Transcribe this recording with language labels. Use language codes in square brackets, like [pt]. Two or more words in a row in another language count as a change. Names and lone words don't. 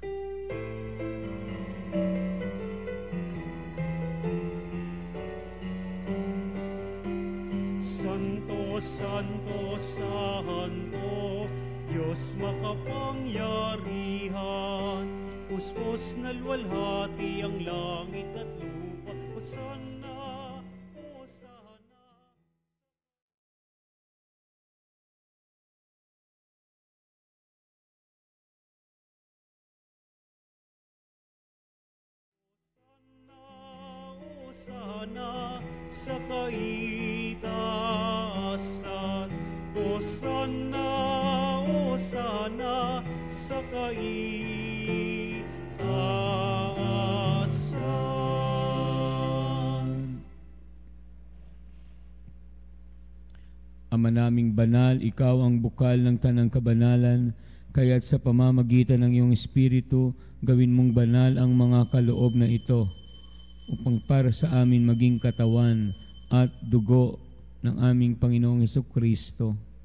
[tl] Santo, Santo, Santo, Diyos makapangyarihan, puspos na luwalhati ang langit at lupa. Hosanna, Hosanna. Hosanna sa kaitaasan. Hosanna, Hosanna sa kaitaasan. Ama naming banal, ikaw ang bukal ng tanang kabanalan, kaya't sa pamamagitan ng iyong Espiritu, gawin mong banal ang mga kaloob na ito, upang para sa amin maging katawan at dugo ng aming Panginoong Hesukristo.